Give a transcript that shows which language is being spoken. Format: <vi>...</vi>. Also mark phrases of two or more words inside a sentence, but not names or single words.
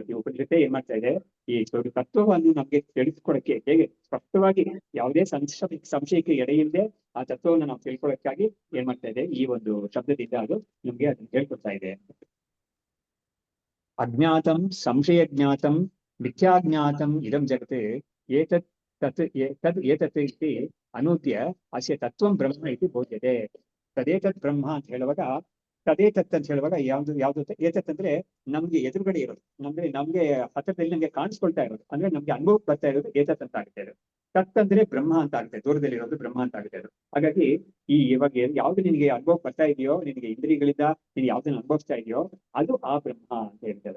<kn>ಈ ಉಪನಿಷತ್ತೆ ಏನ್ ಮಾಡ್ತಾ ಇದೆ, ಈ ತತ್ವವನ್ನು ನಮ್ಗೆ ತಿಳಿಸ್ಕೊಡಕ್ಕೆ, ಹೇಗೆ ಸ್ಪಷ್ಟವಾಗಿ ಯಾವುದೇ ಸಂಶಯಕ್ಕೆ ಎಡೆಯಿಲ್ಲದೆ ಆ ತತ್ವವನ್ನು ನಾವು ತಿಳ್ಕೊಳ್ಳೋಕ್ಕಾಗಿ ಏನ್ ಮಾಡ್ತಾ ಇದೆ, ಈ ಒಂದು ಶಬ್ದದಿಂದ ಅದು ನಮ್ಗೆ ಅದನ್ನ ಹೇಳ್ಕೊಡ್ತಾ ಇದೆ.</kn> <sa>ಅಜ್ಞಾತಂ ಸಂಶಯ ಜ್ಞಾತಂ ಮಿಥ್ಯಾಜ್ಞಾತಂ ಇದಂ ಜಗತ್ ಏತತ್ ತದ್ ಏತತ್ ಇತಿ ಅನೂದ್ಯ ಅಸ್ಯ ತತ್ವಂ ಬ್ರಹ್ಮ ಇತಿ ಬೋಧ್ಯತೆ. ತದೇತತ್ ಬ್ರಹ್ಮ</sa> <kn>ಅಂತ ಹೇಳುವಾಗ, ತದೇತತ್ ಅಂತ ಹೇಳುವಾಗ ಯಾವ್ದು ಏತತ್ ಅಂದ್ರೆ ನಮ್ಗೆ ಎದುರುಗಡೆ ಇರೋದು, ನಮ್ಗೆ ಹತ್ತಿರದಲ್ಲಿ ನಮ್ಗೆ ಕಾಣಿಸ್ಕೊಳ್ತಾ ಇರೋದು, ಅಂದ್ರೆ ನಮ್ಗೆ ಅನುಭವಕ್ಕೆ ಬರ್ತಾ ಇರೋದು ಏತತ್ ಅಂತ ಆಗುತ್ತೆ ಅದು. ತತ್ ಅಂದ್ರೆ ಬ್ರಹ್ಮ ಅಂತ ಆಗುತ್ತೆ, ದೂರದಲ್ಲಿ ಇರೋದು ಬ್ರಹ್ಮ ಅಂತ ಆಗುತ್ತೆ ಅದು. ಹಾಗಾಗಿ ಇವಾಗ ಯಾವ್ದು ನಿನಗೆ ಅನುಭವಕ್ಕೆ ಬರ್ತಾ ಇದೆಯೋ, ನಿನಗೆ ಇಂದ್ರಿಯಗಳಿಂದ ನೀನು ಯಾವ್ದನ್ನ ಅನುಭವಿಸ್ತಾ ಇದೆಯೋ ಅದು ಆ ಬ್ರಹ್ಮ ಅಂತ ಹೇಳ್ತಾರೆ.</kn>